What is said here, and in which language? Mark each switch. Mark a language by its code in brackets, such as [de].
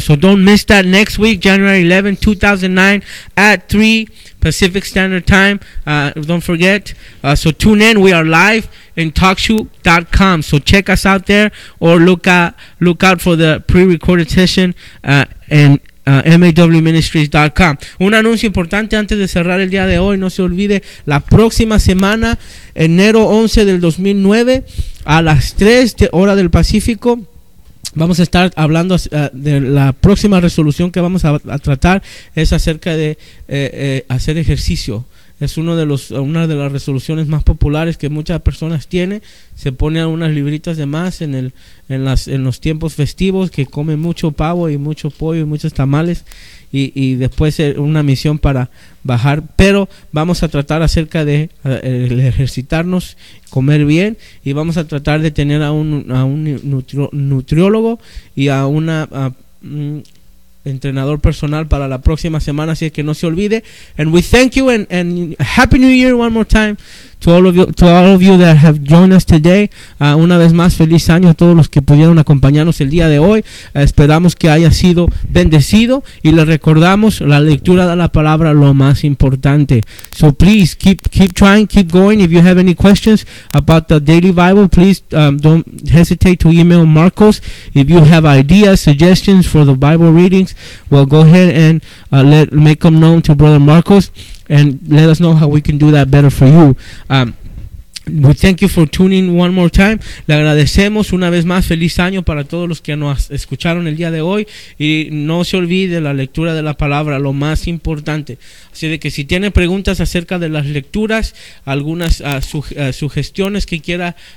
[en] So don't miss that next week, January 11, 2009 at 3 Pacific Standard Time. Don't forget. So tune in. We are live in TalkShoe.com. So check us out there, or look out for the pre-recorded session MAWMinistries.com. [es] Un anuncio importante antes de cerrar el día de hoy. No se olvide, la próxima semana, enero 11 del 2009, a las 3 de hora del Pacífico, vamos a estar hablando de la próxima resolución que vamos a tratar. Es acerca de hacer ejercicio. Es una de las resoluciones más populares que muchas personas tienen. Se pone unas libritas de más en los tiempos festivos, que come mucho pavo y mucho pollo y muchos tamales. Y después una misión para bajar. Pero vamos a tratar acerca de ejercitarnos, comer bien. Y vamos a tratar de tener a un nutriólogo y a una... entrenador personal para la próxima semana, así que no se olvide. [en] And we thank you and Happy New Year one more time to all of you that have joined us today. [es] Una vez más, feliz año a todos los que pudieron acompañarnos el día de hoy. Esperamos que haya sido bendecido, y le recordamos, la lectura de la palabra, lo más importante. [en] So please keep trying, keep going. If you have any questions about the daily Bible, please don't hesitate to email Marcos. If you have ideas, suggestions for the Bible readings, well, go ahead and make them known to Brother Marcos, and let us know how we can do that better for you. We thank you for tuning one more time. [es] Le agradecemos una vez más. Feliz año para todos los que nos escucharon el día de hoy. Y no se olvide la lectura de la palabra, lo más importante. Así de que si tiene preguntas acerca de las lecturas, algunas sugestiones que quiera...